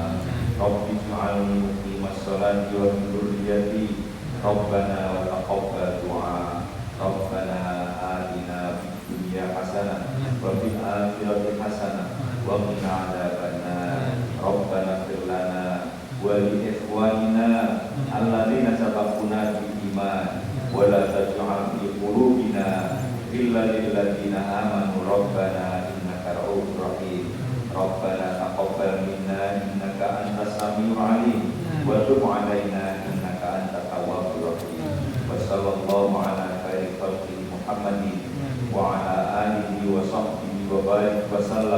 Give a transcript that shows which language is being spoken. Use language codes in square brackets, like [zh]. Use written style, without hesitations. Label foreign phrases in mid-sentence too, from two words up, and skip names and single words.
[ar] رب اجعلني مقيم الصلاة ومن ذريتي ربنا وتقبل دعاء. ربنا آتنا في الدنيا حسنة وفي الآخرة حسنة وقنا عذاب النار. ربنا اغفر لنا ولإخواننا الذين سبقونا بالإيمان ولا تجعل في قلوبنا غلا للذين آمنوا ربنا إنك رؤوف رحيم. ربنا تقبل منا إنك أنت السميع العليم وتب علينا إنك أنت التواب الرحيم. وصلى الله على خير خلقه محمد وعلى آله وصحبه وبارك وسلم.